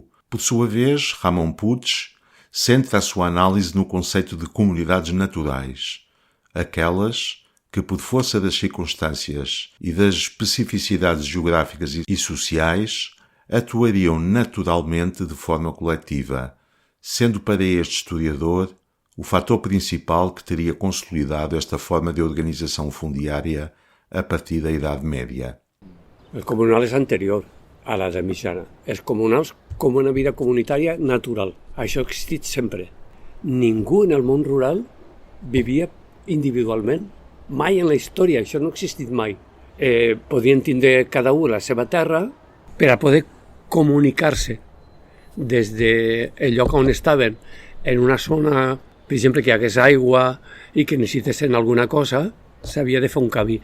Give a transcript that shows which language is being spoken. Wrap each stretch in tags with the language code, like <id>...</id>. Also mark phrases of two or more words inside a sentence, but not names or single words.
<pt>Por sua vez, Ramon Puig centra a sua análise no conceito de comunidades naturais, aquelas que, por força das circunstâncias e das especificidades geográficas e sociais, atuariam naturalmente de forma coletiva, sendo para este historiador o fator principal que teria consolidado esta forma de organização fundiária a partir da Idade Média.</pt> <ca>El comunal és anterior a l'edat mitjana. Els comunals com una vida comunitària natural. Això ha existit sempre. Ningú en el món rural vivia individualment. Mai en la història, això no ha existit mai. Podien tindre cada un la seva terra per a poder comunicar-se des del lloc on estaven en una zona, per exemple, que hi hagués aigua i que necessitessin alguna cosa, s'havia de fer un camí.</ca>